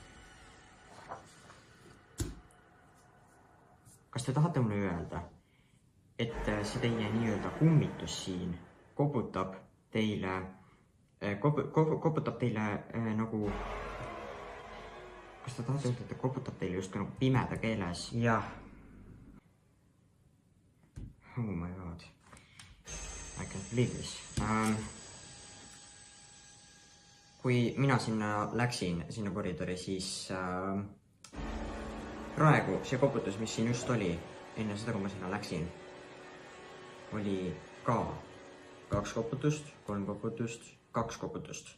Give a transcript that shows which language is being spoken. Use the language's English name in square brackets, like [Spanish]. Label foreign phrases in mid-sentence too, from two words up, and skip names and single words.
[Estonian] Kas te tahate mulle öelda, et see teie nii-öelda kummitus siin koputab teile nagu... Kas te tahate öelda, et koputab teile just nagu pimeda keeles? Jah. [English] Oh my god. I can't believe this. [Estonian] Kui mina sinna läksin, sinna koridori, siis praegu see koputus, mis siin just oli, enne seda, kui ma sinna läksin, oli ka 2 koputust, 3 koputust, 2 koputust.